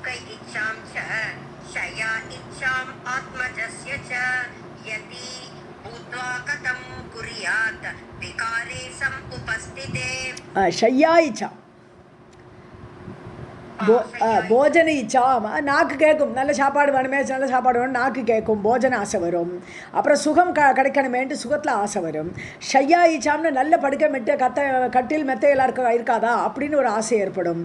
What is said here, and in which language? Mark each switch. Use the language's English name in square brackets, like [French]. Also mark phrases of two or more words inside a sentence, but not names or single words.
[Sanskrit] इच्छां च शया इच्छां आत्मजस्य च यदि भूत्वा कथं कुर्यात् विकारे समुपस्थिते. शय्या इच्छा, भोजन इच्छा, [Tamil] நாக்கு கேட்கும், நல்ல சாப்பாடு வேணுமே, நல்ல சாப்பாடு வேணும், நாக்கு கேட்கும், போஜன ஆசை வரும். அப்புறம் சுகம் கிடைக்கணுமேன்ட்டு சுகத்தில் ஆசை வரும். ஷையா இச்சாம்னு நல்ல படுக்கை மெட்டை கட்டில் மெத்தை எல்லாருக்கும் இருக்காதா அப்படின்னு ஒரு ஆசை ஏற்படும்.